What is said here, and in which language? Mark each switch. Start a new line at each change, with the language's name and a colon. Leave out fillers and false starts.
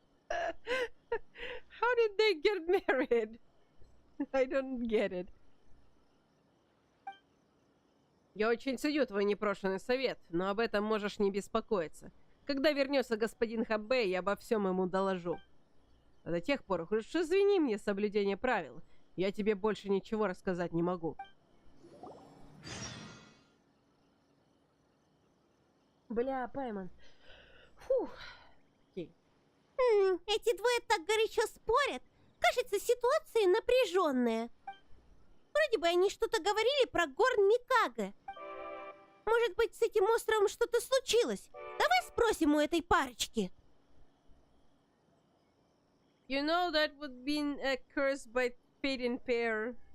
English: How did they get married? I don't get it.
Russian: Я очень ценю твой непрошенный совет, но об этом можешь не беспокоиться. Когда вернется господин Хамбэй, я обо всем ему доложу. А до тех пор, уж извини мне соблюдение правил. Я тебе больше ничего рассказать не могу. Бля, пойман. Фух. Окей. Эти двое так горячо спорят. Кажется, ситуация напряженная. Вроде бы они что-то говорили про горн Микаго. Может быть, с этим островом что-то случилось? Давай спросим у этой парочки.
English: You know that would be a curse by fate and pair.